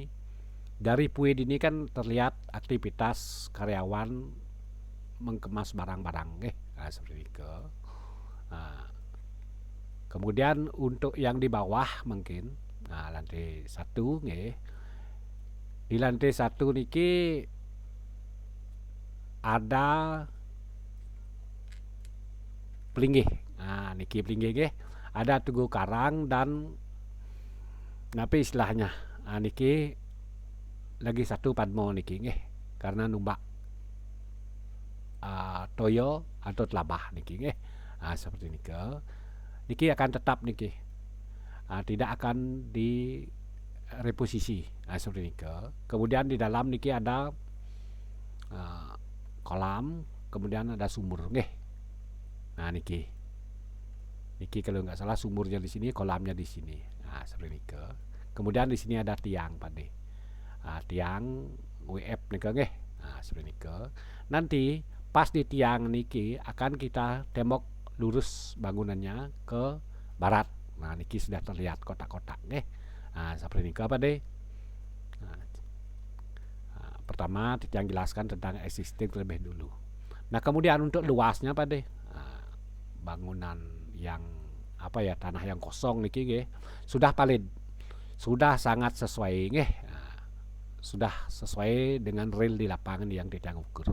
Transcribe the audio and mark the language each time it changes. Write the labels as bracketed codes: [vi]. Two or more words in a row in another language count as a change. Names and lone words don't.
[id] Dari Pued ini kan terlihat aktivitas karyawan mengemas barang-barang seperti itu. Kemudian untuk yang di bawah mungkin lantai 1 nggih. Di lantai 1 niki ada pelinggih. Niki pelinggih nggih. Ada tugu karang dan napi istilahnya. Niki lagi 1 padmo niki nggih. [ban] Karena numbak toyo atau telabah niki nggih. [id] Seperti niki. Niki akan tetap niki. Tidak akan di reposisi seperti niki. Kemudian di dalam niki ada kolam, kemudian ada sumur nggih. Nah niki kalau nggak salah sumurnya di sini, kolamnya di sini. Seperti niki. Kemudian di sini ada tiang Pak De. Tiang WF niki nggih. Seperti niki. Nanti pas di tiang niki akan kita tembok lurus bangunannya ke barat. Nah niki sudah terlihat kotak-kotak nggih. seperti ini apa deh. Pertama yang jelaskan tentang existing terlebih dulu. Nah kemudian untuk luasnya apa deh, bangunan yang apa ya, tanah yang kosong niki sudah paling sudah sangat sesuai sudah sesuai dengan real di lapangan yang kita ukur.